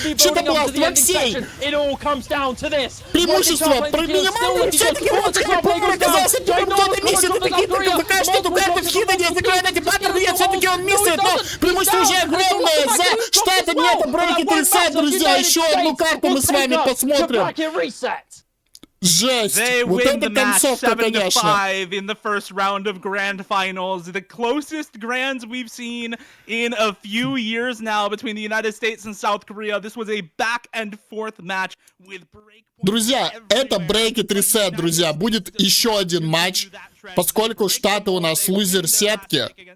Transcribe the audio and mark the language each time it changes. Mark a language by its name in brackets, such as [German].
[Russian] Что-то Бласт, Максей. Преимущество минимальное, все-таки Росхарплеер оказался первым, кто-то миссит, и Такита пока что эту карту в хиде не закрывает эти паттерны, нет, все-таки он миссит, но преимущество уже огромное за Штаты. Нет, брейки ресет, друзья, еще одну карту мы с вами посмотрим. Жесть! Вот это концовка, конечно. [English] In the first round of Grand Finals, the closest Grands we've seen in a few years now between the United States and South Korea. This was a back and forth match with break. [Russian] Друзья, это брейкет ресет, друзья. Будет еще один матч, поскольку Штаты у нас лузер сетки.